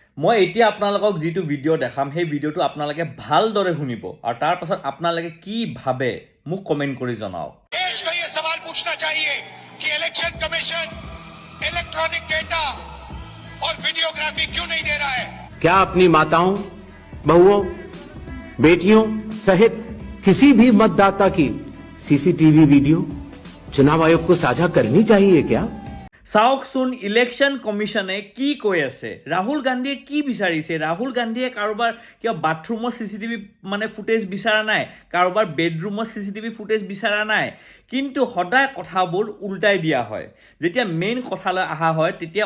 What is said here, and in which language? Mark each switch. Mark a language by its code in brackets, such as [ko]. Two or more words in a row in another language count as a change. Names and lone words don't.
[as] মই এতিয়া আপোনালোকক যিটো ভিডিঅ' দেখাম সেই ভিডিঅ'টো আপোনালোকে ভালদৰে শুনিব আৰু তাৰ পাছত আপোনালোকে কি ভাবে মোক কমেন্ট কৰি জনাওক [hi] देश को ये सवाल पूछना चाहिए कि इलेक्शन कमीशन इलेक्ट्रॉनिक डेटा और वीडियोग्राफी क्यों नहीं दे रहा है। क्या अपनी माताओं, बहुओं, बेटियों सहित किसी भी मतदाता की सीसीटीवी वीडियो चुनाव आयोग को साझा करनी चाहिए क्या? [as] চাওকচোন ইলেকশ্যন কমিশ্যনে কি কৈ আছে ৰাহুল গান্ধীয়ে কি বিচাৰিছে ৰাহুল গান্ধীয়ে কাৰোবাৰ কিবা বাথৰুমৰ চিচিটিভি ফুটেজ বিচৰা নাই কাৰোবাৰ বেডৰুমৰ চিচিটিভি ফুটেজ বিচৰা নাই কিন্তু সদায় কথাবোৰ উল্টাই দিয়া হয় যেতিয়া মেইন কথালৈ অহা হয় তেতিয়া